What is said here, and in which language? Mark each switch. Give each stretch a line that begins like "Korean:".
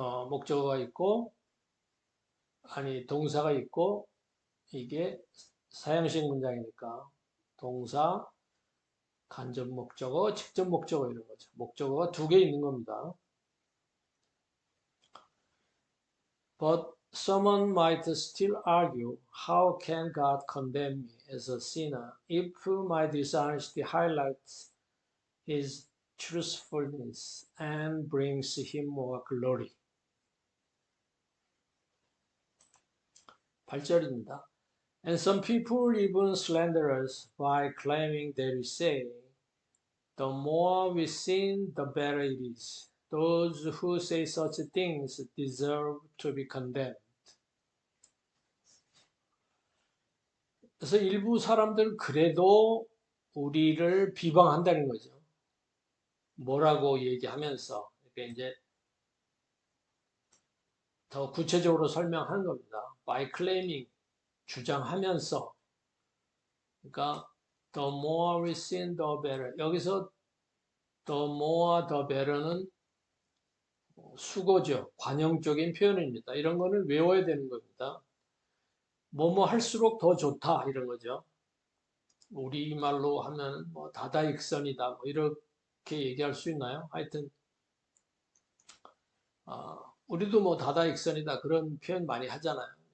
Korean: 목적어가 있고 동사가 있고 이게 사형식 문장이니까 동사 간접 목적어, 직접 목적어 이런 거죠. 목적어가 두 개 있는 겁니다.
English: But someone might still argue, how can God condemn me as a sinner if my dishonesty highlights his truthfulness and brings him more glory?
Korean: 8절입니다.
English: And some people even slander us by claiming that we say, the more we sin, the better it is. Those who say such things deserve to be condemned.
Korean: 그래서 일부 사람들은 그래도 우리를 비방한다는 거죠. 뭐라고 얘기하면서 이렇게 이제 더 구체적으로 설명하는 겁니다.
English: By claiming,
Korean: 주장하면서. 그러니까
English: the more we sin, the better.
Korean: 여기서
English: the more, the better
Korean: 는 수거죠. 관용적인 표현입니다. 이런 거는 외워야 되는 겁니다. 뭐뭐 할수록 더 좋다 이런 거죠. 우리말로 하면 뭐 다다익선이다 뭐 이렇게 얘기할 수 있나요? 하여튼 우리도 뭐 다다익선이다 그런 표현 많이 하잖아요.